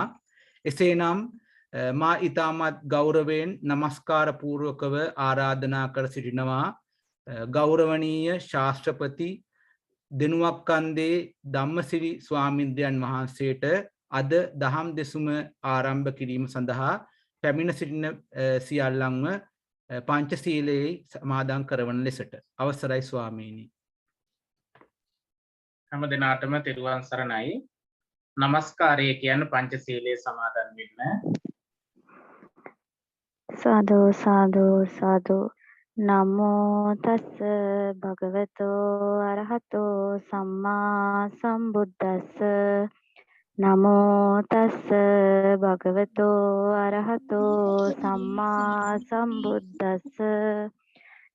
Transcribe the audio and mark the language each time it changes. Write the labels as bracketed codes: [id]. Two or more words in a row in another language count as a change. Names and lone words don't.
[si] එසේනම් මා ඉතාමත් ගෞරවයෙන් නමස්කාර පූර්වකව ආරාධනා කර සිටිනවා ගෞරවනීය ශාස්ත්‍රපති දෙනුවක්කන්දේ ධම්මසිරි ස්වාමීන්ද්‍රයන් වහන්සේට අද දහම් දෙසුම ආරම්භ කිරීම සඳහා පැමිණ සිටින සියල්ලන්ව පංචශීලයේ සමාදන් කරවන ලෙසට අවසරයි ස්වාමීනි. හැම දිනාටම තෙරුවන් සරණයි. නමස්කාරය කියන පංචශීලයේ සමාදන් වෙන්න. සාදු සාදු සාදු. [pi] නමෝ තස්ස භගවතෝ අරහතෝ සම්මා සම්බුද්දස්ස. නමෝ තස්ස භගවතෝ අරහතෝ සම්මා සම්බුද්දස්ස.